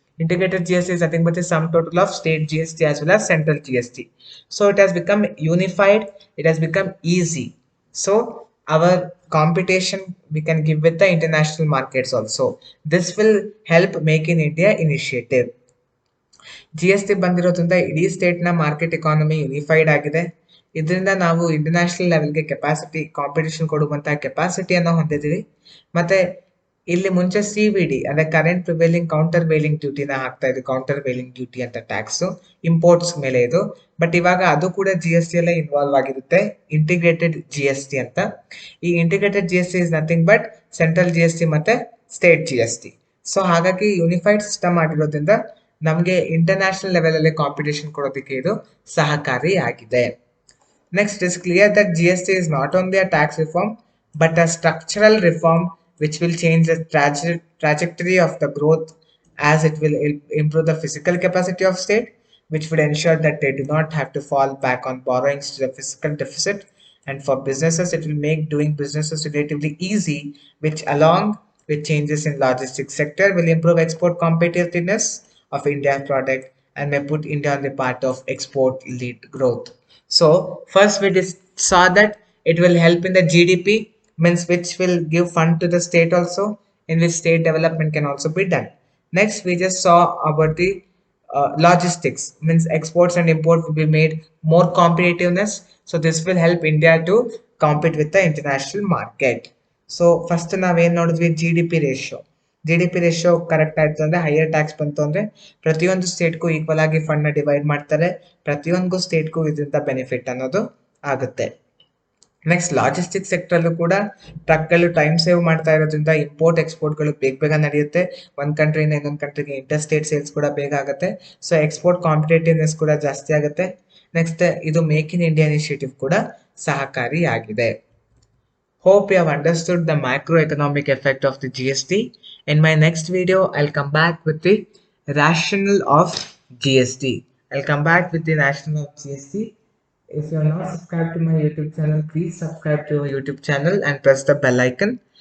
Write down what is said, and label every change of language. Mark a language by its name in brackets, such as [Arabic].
[English] Integrated GST is nothing but the sum total of state GST as well as central GST. So it has become unified, it has become easy. So our competition we can give with the international markets also. This will help Make in India initiative. [Kannada] G S T ಬಂದಿರೋದ್ರಿಂದ ಇಡೀ state ನ market economy unified ಆಗಿದೆ. ಇದರಿಂದ ನಾವು international ಲೆವೆಲ್ಗೆ capacity competition ಕೊಡುವಂತಹ ಕೆಪಾಸಿಟಿಯನ್ನು ಹೊಂದಿದ್ದೀವಿ. ಮತ್ತೆ ಇಲ್ಲಿ ಮುಂಚೆ ಸಿ ವಿ ಡಿ ಅಂದ್ರೆ ಕರೆಂಟ್ ಪ್ರಿವೇಲಿಂಗ್ ಕೌಂಟರ್ ವೇಲಿಂಗ್ ಡ್ಯೂಟಿನ ಹಾಕ್ತಾ ಇದ್ದು, ಕೌಂಟರ್ ವೇಲಿಂಗ್ ಡ್ಯೂಟಿ ಅಂತ ಟ್ಯಾಕ್ಸ್ ಇಂಪೋರ್ಟ್ಸ್ ಮೇಲೆ ಇದು. ಬಟ್ ಇವಾಗ ಅದು ಕೂಡ ಜಿ ಎಸ್ ಟಿ ಎಲ್ಲ ಇನ್ವಾಲ್ವ್ ಆಗಿರುತ್ತೆ, ಇಂಟಿಗ್ರೇಟೆಡ್ ಜಿ ಎಸ್ ಟಿ ಅಂತ. [English] ಈ integrated G S T is nothing but central G S T ಮತ್ತೆ state G S T. [Kannada] So ಹಾಗಾಗಿ ಯೂನಿಫೈಡ್ ಸಿಸ್ಟಮ್ ಆಗಿರೋದ್ರಿಂದ ನಮಗೆ ಇಂಟರ್ನ್ಯಾಷನಲ್ ಲೆವೆಲ್ ಅಲ್ಲಿ ಕಾಂಪಿಟೇಷನ್ ಕೊಡೋದಕ್ಕೆ ಇದು ಸಹಕಾರಿಯಾಗಿದೆ. [English] Next, it is clear that GST is not only a tax reform but a structural reform which will change the trajectory of the growth, as it will improve the fiscal capacity of state, which would ensure that they do not have to fall back on borrowings to the fiscal deficit. And for businesses, it will make doing businesses relatively easy, which along with changes in logistics sector will improve export competitiveness of India's product and may put India on the path of export lead growth. So first we saw that it will help in the GDP, means which will give fund to the state also, in which state development can also be done. Next we just saw about the logistics, means exports and import will be made more competitiveness. So this will help India to compete with the international market. So first [Kannada] ನಾವೇನ್ ನೋಡಿದ್ವಿ, G D P ratio. G D P ratio correct ಆಯ್ತು ಅಂದ್ರೆ, higher tax ಬಂತು ಅಂದ್ರೆ ಪ್ರತಿಯೊಂದು ಸ್ಟೇಟ್ಗೂ equal ಆಗಿ fund ನ divide ಮಾಡ್ತಾರೆ, ಪ್ರತಿಯೊಂದು ಸ್ಟೇಟ್ಗೂ ಇದರಿಂದ ಬೆನಿಫಿಟ್ ಅನ್ನೋದು ಆಗುತ್ತೆ. ನೆಕ್ಸ್ಟ್ ಲಾಜಿಸ್ಟಿಕ್ ಸೆಕ್ಟರ್ ಅಲ್ಲೂ ಕೂಡ ಟ್ರಕ್ಗಳು ಟೈಮ್ ಸೇವ್ ಮಾಡ್ತಾ ಇರೋದ್ರಿಂದ ಇಂಪೋರ್ಟ್ ಎಕ್ಸ್ಪೋರ್ಟ್ಗಳು ಬೇಗ ನಡೆಯುತ್ತೆ. ಒಂದ್ ಕಂಟ್ರಿಯಿಂದ ಇನ್ನೊಂದು ಕಂಟ್ರಿಗೆ ಇಂಟರ್ ಸ್ಟೇಟ್ ಸೇಲ್ಸ್ ಕೂಡ ಬೇಗ ಆಗುತ್ತೆ. ಸೊ ಎಕ್ಸ್ಪೋರ್ಟ್ ಕಾಂಪಿಟೇಟಿವ್ನೆಸ್ ಕೂಡ ಜಾಸ್ತಿ ಆಗುತ್ತೆ. ನೆಕ್ಸ್ಟ್ ಇದು ಮೇಕ್ ಇನ್ ಇಂಡಿಯಾ ಇನಿಷಿಯೇಟಿವ್ ಕೂಡ ಸಹಕಾರಿಯಾಗಿದೆ. [English] Hope you have understood the macroeconomic effect of the GST. In my next video, I'll come back with the rationale of GST. I'll come back with the rationale of GST. If you are not subscribed to my YouTube channel, please subscribe to my YouTube channel and press the bell icon.